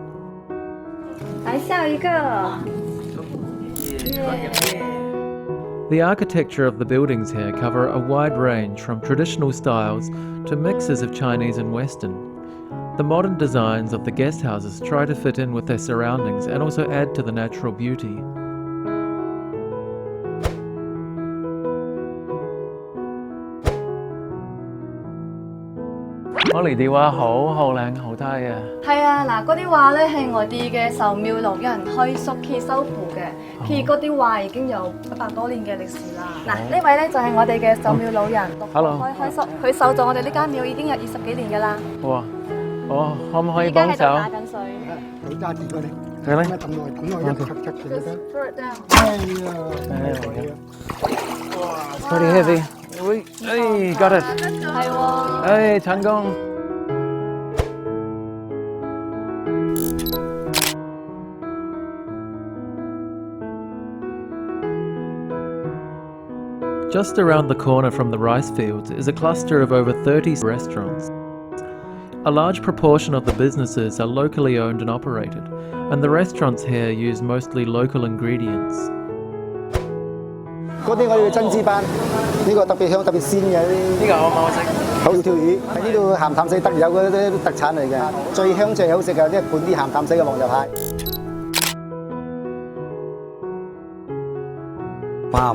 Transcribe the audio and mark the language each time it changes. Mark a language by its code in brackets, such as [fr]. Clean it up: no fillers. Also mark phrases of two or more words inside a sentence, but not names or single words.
[en] The architecture of the buildings here cover a wide range from traditional styles to mixes of Chinese and Western. The modern designs of the guest houses try to fit in with their surroundings and also add to the natural beauty. [yue] Có 嚟啲畫好靚好睇啊！係啊，嗱，嗰啲畫咧係我哋嘅壽廟路有人開宿佢修復嘅，佢嗰啲畫已經有100多年嘅歷史啦。嗱，呢位咧就係我哋嘅壽廟老人，開宿，佢守咗我哋呢間廟已經有20幾年㗎啦。哇！我可唔可以幫手？而家喺度打緊水。你揸住佢哋。係咧。抌落去，抌落去，一輯輯嘅啫。哎呀！ [en] 哇 ！Pretty heavy。Hey, got it. [yue] 係喎。 [en] 哎，成功。Just around the corner from the rice fields is a cluster of over 30 restaurants. A large proportion of the businesses are locally owned and operated, and the restaurants here use mostly local ingredients. [yue] 嗰啲我要珍珠斑，呢個特別香特別鮮嘅呢個我識。好條魚喺呢度鹹淡水特有嗰啲特產嚟嘅，最香最好食嘅即係本啲鹹淡水嘅黃油蟹。哇！